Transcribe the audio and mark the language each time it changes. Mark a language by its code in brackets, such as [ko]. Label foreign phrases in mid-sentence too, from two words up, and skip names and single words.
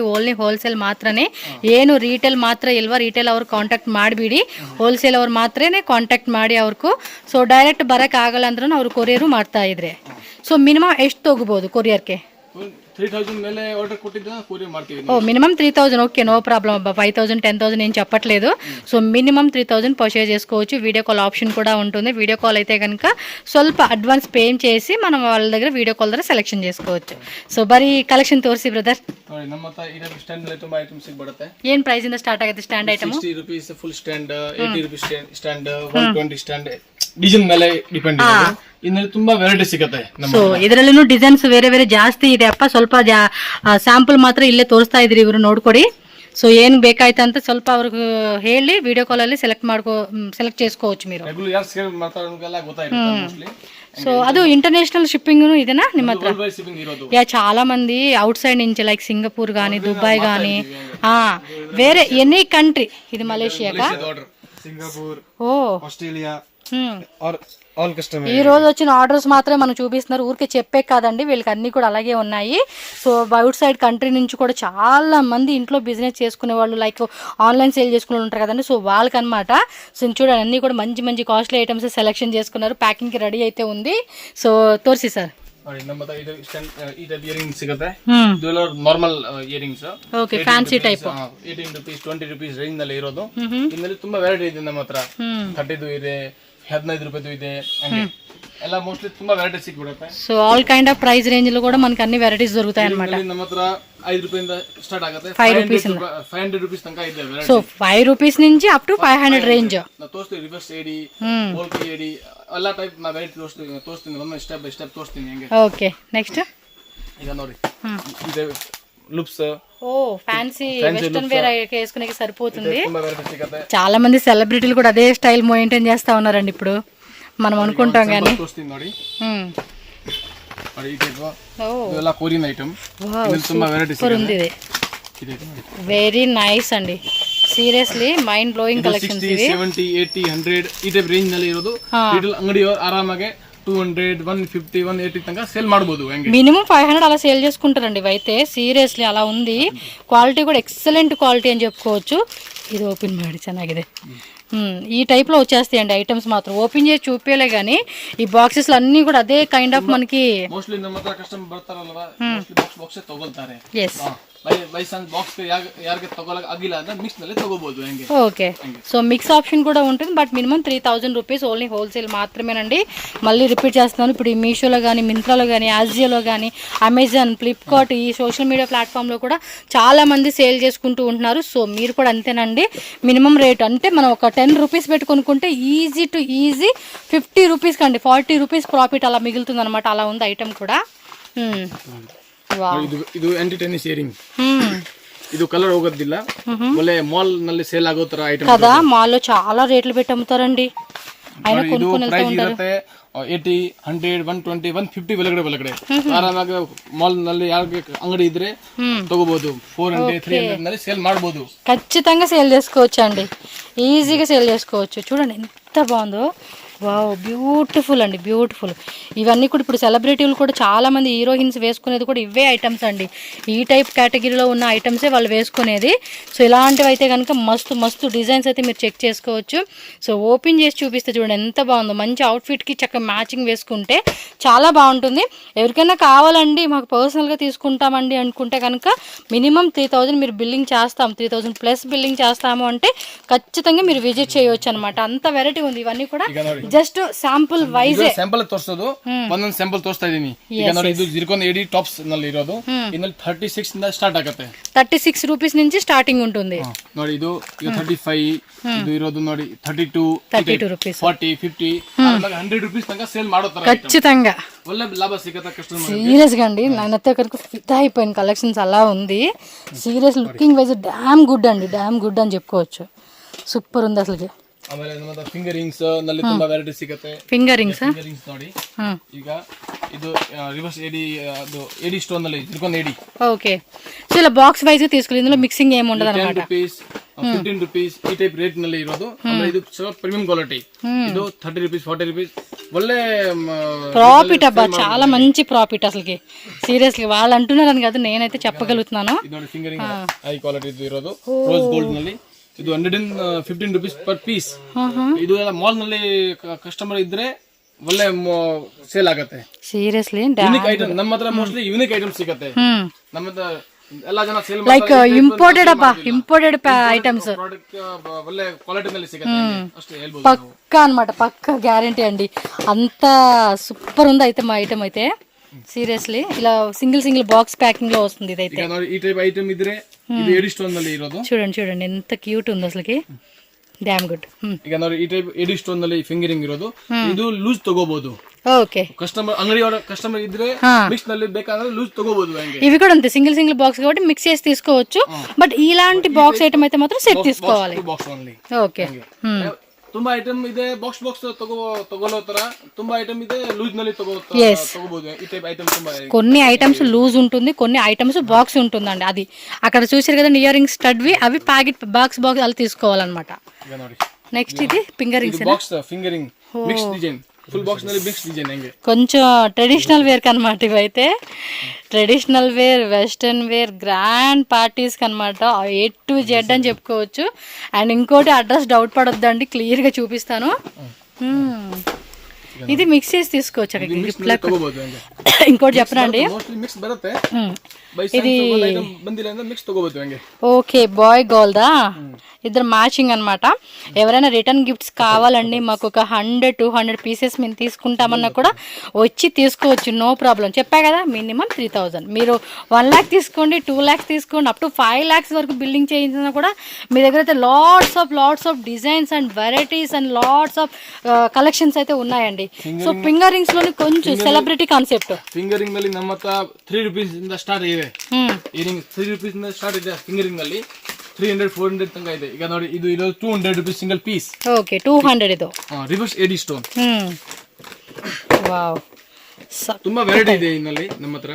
[en] only wholesale [kn] ಮಾತ್ರನೇ, ಏನು ರೀಟೇಲ್ ಮಾತ್ರ ಇಲ್ವಾ, ರೀಟೇಲ್ ಅವ್ರು ಕಾಂಟ್ಯಾಕ್ಟ್ ಮಾಡಿಬಿಡಿ. ಹೋಲ್ಸೇಲ್ ಅವ್ರು ಮಾತ್ರನೇ ಕಾಂಟ್ಯಾಕ್ಟ್ ಮಾಡಿ ಅವ್ರಿಗೂ. ಸೊ ಡೈರೆಕ್ಟ್ ಬರಕ್ಕೆ ಆಗಲ್ಲ ಅಂದ್ರೆ ಅವ್ರು ಕೊರಿಯರು ಮಾಡ್ತಾ ಇದ್ರೆ. [en] so minimum [kn] ಎಷ್ಟು ತಗೋಬಹುದು ಕೊರಿಯರ್ಗೆ? 3,000 ಮೇಲೆ ಆರ್ಡರ್ ಕೊಟ್ಟಿದ್ದ ಕೊರಿಯರ್ ಮಾಡ್ತೀವಿ. [te] ఓ మినిమం 3,000. ఓకే, [en] no problem [te] అబ్బా. 5,000 10,000 ఏం చెప్పట్లేదు. సో మినిమం 3,000 పర్చేజ్ చేసుకోవచ్చు. [en] video call option [te] కూడా ఉంటుంది. [en] video call [te] అయితే కనుక ಸ್ವಲ್ಪ అడ్వాన్స్ పే చేసి మనం వాళ్ళ దగ్గర [en] video call [te] ద్వారా సెలెక్షన్ చేసుకోవచ్చు. [kn] సో ಬರೀ ಕಲೆಕ್ಷನ್ ತೋರಿಸಿ ಬ್ರದರ್. ನೋಡಿ, ನಮ್ಮ ಹತ್ರ ಇದೆ ಸ್ಟ್ಯಾಂಡ್ ಅಲ್ಲಿ ತುಂಬಾ ಐಟಮ್ಸ್ ಸಿಗುತ್ತೆ. ಏನು ಪ್ರೈಸ್ ಇಂದ ಸ್ಟಾರ್ಟ್ ಆಗುತ್ತೆ [en] stand item? 60 rupees full stand, 80 rupees stand, 120 stand. [kn] ಡಿಸೈನ್ ಮೇಲೆ ಡಿಪೆಂಡ್ ಇದೆ. ಇನ್ನಲ್ಲಿ ತುಂಬಾ ವೆರೈಟಿ ಸಿಗುತ್ತೆ. ಸೊ ಇದರಲ್ಲೂ ಡಿಸೈನ್ಸ್ ಬೇರೆ ಜಾಸ್ತಿ ಇದೆ ಅಪ್ಪ. ಸ್ವಲ್ಪ ಸ್ಯಾಂಪಲ್ ಮಾತ್ರ ಇಲ್ಲೇ ತೋರಿಸ್ತಾ ಇದ್ರಿ ಇವರು, ನೋಡ್ಕೊಡಿ. [te] సో ఏం [kn] ಬೇಕಾಯ್ತು ಅಂತ ಸ್ವಲ್ಪ ಅವ್ರಿಗೆ ಹೇಳಿ [en] video call [kn] ಅಲ್ಲಿ ಸೆಲೆಕ್ಟ್ [te] చేసుకోవచ్చు మీరు. సో ಅದು ఇంటర్నేషనల్ షిప్పింగ్ ఇదేనా [kn] ನಿಮ್ಮ ಹತ್ರ? [te] యా, చాలా మంది అవుట్ సైడ్ నుంచి లైక్ సింగపూర్ గానీ, దుబాయ్ గానీ, వేరే [en] any country. [te] ఇది మలేషియాగా, సింగపూర్, ఓ ఆస్ట్రేలియా, ఈ రోజు వచ్చిన ఆర్డర్స్ మాత్రమే మనం చూపిస్తున్నారు. ఊరికే చెప్పే కాదండి, వీళ్ళకి అన్ని కూడా అలాగే ఉన్నాయి. సో [en] outside country [te] నుంచి కూడా చాలా మంది ఇంట్లో బిజినెస్ చేసుకునే వాళ్ళు, లైక్ [en] online sale [te] చేసుకునే ఉంటారు కదండి. సో వాళ్ళకి అనమాట. సో చూడండి, అన్ని కూడా మంచి [en] costly items selection [te] చేసుకున్నారు. ప్యాకింగ్ కి రెడీ అయితే ఉంది. సో తోర్సి సార్. [kn] ಸಿಗುತ್ತೆ [en] normal earrings. okay, fancy type 18 rupees 20 rupees range [kn] ನಲ್ಲಿ ಇರೋದು. ಇದರಲ್ಲಿ ತುಂಬಾ ವೆರೈಟಿ ಇದೆ ನಮ್ಮ ಹತ್ರ. 30 ಇದೆ, 15 ರೂಪಾಯಿದು ಇದೆ, ಎಲ್ಲ ಮೋಸ್ಟ್ಲಿ ತುಂಬಾ ವೆರೈಟಿ ಸಿಕ್ಬಿಡುತ್ತೆ. ಸೊ [en] all kind of price range [te] లో కూడా మనకి అన్ని వెరైటీస్ దొరుకుతాయి అన్నమాట. [kn] ನಮ್ಮ హತ್ರ 5 ರೂಪಾಯಿಂದ ಸ್ಟಾರ್ಟ್ ಆಗುತ್ತೆ. 500 ರೂಪೀಸ್ ತನಕ ಇದೆ ವೆರೈಟಿ. [te] సో 5 రూపీస్ నుంచి [en] up to [te] 500 ರೇಂಜ್. [kn] ನಾವು ತೋರಿಸ್ತೀವಿ. ರಿವರ್ಸ್ ಏಡಿ, ಓಲ್ಕಿ ಏಡಿ, ಎಲ್ಲ ಟೈಪ್ ನಾ ವೆರೈಟಿ ತೋರಿಸ್ತೀನಿ. ಒಮ್ಮೆ [en] step by step [kn] ತೋರಿಸ್ತೀನಿ ಹೆಂಗೆ. [en] okay, next [kn] ಈಗ ನೋಡಿ, ಇದೆ ಲುಪ್ಸ್. [te] ఓ [en] fancy western wear [te] వేసుకునే సరిపోతుంది. చాలా మంది సెలబ్రిటీలు కూడా అదే [en] style maintain [te] చేస్తా ఉన్నారండి ఇప్పుడు. మనం అనుకుంటాం కానీ [kn] ನೋಡಿ ಈ ಟೈಪ್ ಓ ಇದೆಲ್ಲ [en] Korean item [kn] ವಾವ್ ಇದ್ರಲ್ಲಿ ತುಂಬಾ ವೆರೈಟೀಸ್ [te] ಸೂಪರ್ ఉంది ఇది [kn] ಇದೆ [en] very nice [te] అండి [en] seriously mind blowing collections [te] 60 ఇవి [kn] 70 80 100 ಈ ಟೈಪ್ ರೇಂಜ್ ನಲ್ಲಿ ಇರೋದು ರಿಟೇಲ್ ಅಂಗಡಿ ಆರಾಮಾಗಿ 200 150 180 ತನಕ ಸೇಲ್ ಮಾಡಬಹುದು ಹಂಗೆ [te] మినిమం 500 అలా సేల్ చేసుకుంటారండి ఇవైతే సీరియస్లీ అలా ఉంది క్వాలిటీ కూడా [en] excellent quality [te] అని చెప్పుకోవచ్చు ఇది ఓపెన్ [kn] ಮಾಡಿ ಚೆನ್ನಾಗಿದೆ [te] ఈ టైప్లో వచ్చేస్తాయండి ఐటమ్స్ మాత్రం ఓపెన్ చేసి చూపేలే కానీ ఈ బాక్సెస్లు అన్నీ కూడా అదే [en] kind of [te] మనకి [kn] ಮೋಸ್ಟ್ಲಿ ನಮ್ಮ ಹತ್ರ ಕಸ್ಟಮರ್ ಬರ್ತಾರಲ್ವಾ ಮೋಸ್ಟ್ಲಿ ಬಾಕ್ಸ್ ತಗೊಳ್ತಾರೆ [te] ఎస్ [en] by chance [kn] ಬಾಕ್ಸ್ ಯಾರಿಗೆ ತಗೊಳಕ್ ಆಗಿಲ್ಲ ಅಂದ್ರೆ ಮಿಕ್ಸ್ ನಲ್ಲಿ ತಗೋಬಹುದು ಹಂಗೆ [te] ఓకే సో [en] mix option [te] కూడా ఉంటుంది బట్ [en] minimum 3000 rupees only wholesale [te] మాత్రమేనండి మళ్ళీ రిపీట్ చేస్తున్నాను ఇప్పుడు ఈ మీషోలో కానీ మింత్రాలో కానీ ఆజియోలో కానీ అమెజాన్ ఫ్లిప్కార్ట్ ఈ [en] social media [te] ప్లాట్ఫామ్లో కూడా చాలామంది సేల్ చేసుకుంటూ ఉంటున్నారు సో మీరు కూడా అంతేనండి [en] minimum rate [te] అంటే మనం ఒక 10 రూపీస్ పెట్టి కొనుక్కుంటే [en] easy to easy 50 rupees [te] కండి [en] 40 rupees profit [te] అలా మిగులుతుంది అనమాట అలా ఉంది ఐటమ్ కూడా [kn] ಇದು [en] anti tennis earring [kn] ಇದು ಕಲರ್ ಹೋಗೋದಿಲ್ಲ ಒಳ್ಳೆ ಮಾಲ್ ನಲ್ಲಿ ಸೇಲ್ ಆಗೋ ತರ ಐಟಮ್ [te] కదా మాల్లో చాలా రేట్లు పెట్టి అమ్ముతారండి ఆయన కొనుక్కొని వెళ్తూ [kn] ಪ್ರೈಸ್ [te] ఉంటారు [kn] ಇರುತ್ತೆ 80 100 120 150 ಒಳಗಡೆ ಆರಾಮಾಗಿ ಮಾಲ್ ನಲ್ಲಿ ಯಾರಿಗೆ ಅಂಗಡಿ ಇದ್ರೆ ತಗೋಬಹುದು 400 300 ನಲ್ಲಿ ಸೇಲ್ ಮಾಡಬಹುದು [te] ఖచ్చితంగా సేల్ చేసుకోవచ్చు అండి ఈజీగా సేల్ చేసుకోవచ్చు చూడండి ఎంత బాగుందో [en] wow beautiful [te] అండి బ్యూటిఫుల్ ఇవన్నీ కూడా ఇప్పుడు సెలబ్రిటీలు కూడా చాలా మంది హీరోయిన్స్ వేసుకునేది కూడా ఇవే ఐటమ్స్ అండి ఈ టైప్ కేటగిరీలో ఉన్న ఐటమ్సే వాళ్ళు వేసుకునేది సో ఇలాంటివి అయితే కనుక మస్తు మస్తు డిజైన్స్ అయితే మీరు చెక్ చేసుకోవచ్చు సో ఓపెన్ చేసి చూపిస్తే చూడండి ఎంత బాగుందో మంచి అవుట్ఫిట్కి చక్కగా మ్యాచింగ్ వేసుకుంటే చాలా బాగుంటుంది ఎవరికైనా కావాలండి మాకు పర్సనల్గా తీసుకుంటామండి అనుకుంటే కనుక మినిమం 3000 మీరు బిల్లింగ్ చేస్తాం [en] 3000 plus billing [te] చేస్తాము అంటే ఖచ్చితంగా మీరు విజిట్ చేయవచ్చు అనమాట అంత వెరైటీ ఉంది ఇవన్నీ కూడా [en] just sample wise [kn] ಸ್ಯಾಂಪಲ್ ತೋರಿಸೋದು ಒಂದೊಂದು ಸ್ಯಾಂಪಲ್ ತೋರಿಸ್ತಾ ಇದೀನಿ ಈಗ ನೋಡಿ ಇದು [en] zircon 80 tops [kn] ನಲ್ಲಿ ಇರೋದು ಇದ್ರಲ್ಲಿ 36 ಇಂದ ಸ್ಟಾರ್ಟ್ ಆಗುತ್ತೆ [te] 36 రూపీస్ నుంచి స్టార్టింగ్ ఉంటుంది [kn] ನೋಡಿ ಇದು 35 ಇದು ಇರೋದು ನೋಡಿ 32 [te] రూపీస్ [kn] 40 50 100 రూపీస్ ತನಕ ಸೇಲ್ ಮಾಡೋ ತರ [te] ఖచ్చితంగా [kn] ಒಳ್ಳೆ ಲಾಭ ಸಿಗುತ್ತೆ ಕಸ್ಟಮರ್ [te] సీరియస్ గా అండి నేనైతే అక్కడికి ఫిదా అయిపోయిన కలెక్షన్స్ అలా ఉంది [en] serious looking wise damn good [te] అండి [en] damn good [te] అని చెప్పుకోవచ్చు సూపర్ ఉంది అసలు [kn] ಆಮೇಲೆ ನಮ್ಮ [en] finger rings [kn] ನಲ್ಲಿ ತುಂಬಾ ವೆರೈಟಿ ಸಿಗುತ್ತೆ [en] finger rings [kn] ನೋಡಿ ಈಗ ಇದು [en] reverse AD [kn] ಅದು [en] AD stone [kn] ನಲ್ಲಿ [en] zircon AD [te] ఓకే సో ఇలా [en] box wise [te] తీసుకుని ఇందులో మిక్సింగ్ ఏమి ఉండదు అన్నమాట [kn] 10 రూపీస్ 15 రూపీస్ ಈ ಟೈಪ್ ರೇಟ್ ನಲ್ಲಿ ಇರೋದು ಆಮೇಲೆ ಇದು [en] premium quality [kn] ಇದು 30 రూపీస్ 40 రూపీస్ ಒಳ್ಳೆ [te] ప్రాఫిట్ అబ్బా చాలా మంచి ప్రాఫిట్ అసలుకి సీరియస్లీ వాళ్ళు అంటున్నారని కాదు నేనైతే చెప్పగలుగుతున్నాను [kn] ಇದು ನೋಡಿ ಫಿಂಗರಿಂಗ್ [en] high quality [kn] ಇರೋದು [en] rose gold [kn] ನಲ್ಲಿ ಇದು [en] 115 rupees per piece [kn] ಇದು ಎಲ್ಲ ಮಾಲ್ ನಲ್ಲಿ ಕಸ್ಟಮರ್ ಇದ್ರೆ ಒಳ್ಳೆ ಸೇಲ್ ಆಗುತ್ತೆ [te] సీరియస్లీ [en] unique item [kn] ನಮ್ಮ ಹತ್ರ [en] mostly unique item [kn] ಸಿಗುತ್ತೆ ನಮ್ಮ ಹತ್ರ ಎಲ್ಲ ಜನ ಸೇಲ್ [en] like imported [te] అబ్బా [en] imported items [kn] ಪ್ರಾಡಕ್ಟ್ ಒಳ್ಳೆ ಕ್ವಾಲಿಟಿ ನಲ್ಲಿ ಸಿಗುತ್ತೆ ಅಷ್ಟೇ ಹೇಳ್ಬೋದು [te] పక్కా అన్నమాట పక్కా గ్యారంటీ అండి అంత సూపర్ ఉంది అయితే మా ఐటమ్ అయితే సీరియస్లీ ఇలా [en] single box packing [te] లో వస్తుంది ఇదైతే [kn] ಈಗ ನೋಡಿ ಈ ಟೈಪ್ ಐಟಮ್ ಇದ್ರೆ ಇದು [en] AD stone [kn] ನಲ್ಲಿ ಇರೋದು [te] చూడండి ఎంత క్యూట్ ఉంది అసలుకి [en] damn good [kn] ಈಗ ನೋಡಿ ಈ ಟೈಪ್ [en] AD stone [kn] ನಲ್ಲಿ ಫಿಂಗರಿಂಗ್ ಇರೋದು ಇದು ಲೂಸ್ ತಗೋಬಹುದು [te] ఓకే [kn] ಕಸ್ಟಮರ್ ಅಂಗಡಿ ಕಸ್ಟಮರ್ ಇದ್ರೆ ಮಿಕ್ಸ್ ನಲ್ಲಿ ಬೇಕಾದ್ರೆ ಲೂಸ್ ತಗೋಬಹುದು ಹಂಗೆ [te] ఇవి కూడా అంతే [en] single box [te] కాబట్టి మిక్స్ చేసి తీసుకోవచ్చు బట్ ఇలాంటి [en] box item [te] అయితే మాత్రం సెట్ తీసుకోవాలి [en] box only [te] ఓకే [kn] ತುಂಬಾ ಐಟಮ್ ಇದೆ ಬಾಕ್ಸ್ ತಗೊಳ್ಳೋ ತರ ತುಂಬಾ ಐಟಮ್ ಇದೆ ಲೂಸ್ ನಲ್ಲಿ ತಗೋಬಹುದು ಈ ಟೈಪ್ ಐಟಮ್ ತುಂಬಾ [te] కొన్ని ఐటమ్స్ లూజ్ ఉంటుంది కొన్ని ఐటమ్స్ బాక్స్ ఉంటుందండి అది అక్కడ చూసారు కదండి [en] ear rings [te] స్టడ్వి అవి [en] packet box [te] అలా తీసుకోవాలన్నమాట నెక్స్ట్ ఇది [en] finger rings box fingering mix design full box ನಲ್ಲಿ mix design హంగే కొంచెం traditional wear కనమాట ఇవైతే traditional wear western wear grand parties కనమాట A to Z అని చెప్పుకోవచ్చు అండ్ ఇంకోటి address doubt పడొద్దండి క్లియర్గా చూపిస్తాను ఇది మిక్స్ చేసి తీసుకోవచ్చు అక్కడ గిఫ్ట్ లాగా ఇంకోటి చెప్పనండి [kn] మిక్స్ బರುತ್ತೆ [te] ఇది [kn] ಬಂದಿಲ್ಲ ಅಂದ್ರೆ ಮಿಕ್ಸ್ ತಗೋಬಹುದು ಹಂಗೆ [te] ఓకే బాయ్ గోల్దా ఇద్దరు మ్యాచింగ్ అనమాట ఎవరైనా [en] return gifts [te] కావాలండి మాకు ఒక 100-200 పీసెస్ మేము తీసుకుంటామన్నా కూడా వచ్చి తీసుకోవచ్చు [en] no problem [te] చెప్పా కదా మినిమం 3000 మీరు 1 lakh తీసుకోండి 2 lakhs తీసుకోండి [en] up to 5 lakhs [te] వరకు బిల్డింగ్ చేయించినా కూడా మీ దగ్గర అయితే [en] lots of designs and varieties and lots of collections [te] అయితే ఉన్నాయండి సో [en] finger rings [te] లోని కొంచెం [en] celebrity concept [kn] ಫಿಂಗರಿಂಗ್ ನಲ್ಲಿ ನಮ್ಮ ಹತ್ರ 3 ರೂಪೀಸ್ ಇಂದ ಸ್ಟಾರ್ಟ್ ಇದೆ ಇಯರಿಂಗ್ 3 ರೂಪೀಸ್ ಇಂದ ಸ್ಟಾರ್ಟ್ ಇದೆ ಫಿಂಗರಿಂಗ್ ನಲ್ಲಿ 300-400 ತನಕ ಇದೆ ಈಗ ನೋಡಿ ಇದು [en] 200 rupees single piece [te] ఓకే 200 ಇದು [en] reverse AD stone [te] వావ్ [kn] ತುಂಬಾ ವೆರೈಟಿ ಇದೆ ಇನ್ನಲ್ಲಿ ನಮ್ಮ ಹತ್ರ.